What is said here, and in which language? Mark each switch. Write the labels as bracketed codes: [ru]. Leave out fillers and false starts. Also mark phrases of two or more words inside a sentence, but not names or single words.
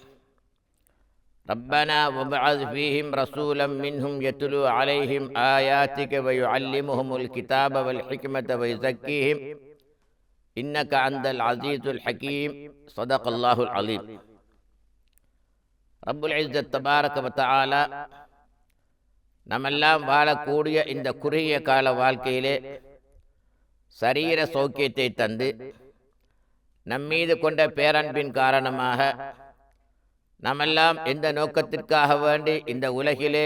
[ar] ربنا وابعث فيهم رسولا منهم يتلو عليهم آياتك ويعلمهم الكتاب والحكمة ويزكيهم إنك أنت العزيز الحكيم. صدق الله العظيم. رب العزة تبارك وتعالى [ta] நம்மெல்லாம் வாழக்கூடிய இந்த குறுகிய கால வாழ்க்கையிலே சரீர சௌக்கியத்தை தந்து நம்மீது கொண்ட பேரன்பின் காரணமாக நாமெல்லாம் எந்த நோக்கத்திற்காக வேண்டி இந்த உலகிலே